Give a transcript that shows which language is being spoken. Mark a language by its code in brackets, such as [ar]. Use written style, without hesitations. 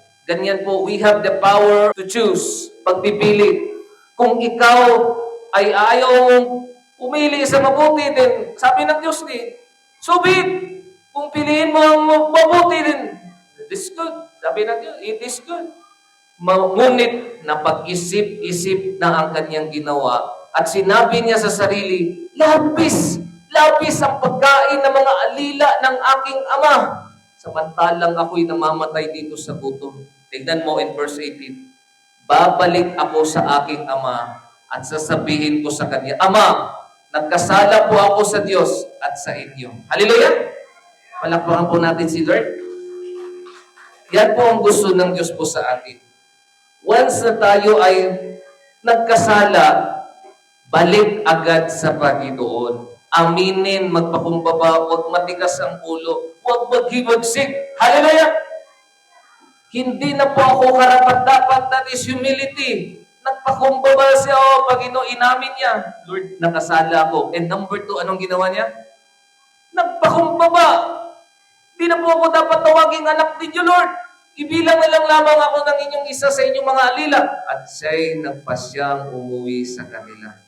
[tl] Ganyan po, [en] we have the power to choose. [tl] Pagpipili. Kung ikaw ay ayaw umili sa mabuti din, sabi ng Diyos subit. Kung piliin mo ang mabuti din, [en] it is good. [tl] Sabi ng Diyos, [en] it is good. [tl] Ngunit napag-isip-isip na ang kanyang ginawa at sinabi niya sa sarili, labis ang pagkain ng mga alila ng aking ama. Samantalang ako'y namamatay dito sa gutom. Tignan mo in verse 18, babalik ako sa aking ama at sasabihin ko sa kanya, Ama, nagkasala po ako sa Diyos at sa inyo. Hallelujah! Palakpakan po natin si Lord. Yan po ang gusto ng Diyos po sa atin. Once na tayo ay nagkasala, balik agad sa Panginoon. Aminin, magpakumbaba, huwag matigas ang ulo, huwag maghiwagsik. Hallelujah! Hindi na po ako karapat-dapat, [en] that is humility. [tl] Nagpakumbaba siya, Panginoon, inamin niya. Lord, nakasala ako. [en] And number 2, [tl] anong ginawa niya? Nagpakumbaba. Hindi na po ako dapat tawaging anak ninyo, Lord. Ibilang na lang lamang ako ng inyong isa sa inyong mga alila. At siya'y nagpasyang umuwi sa kanila.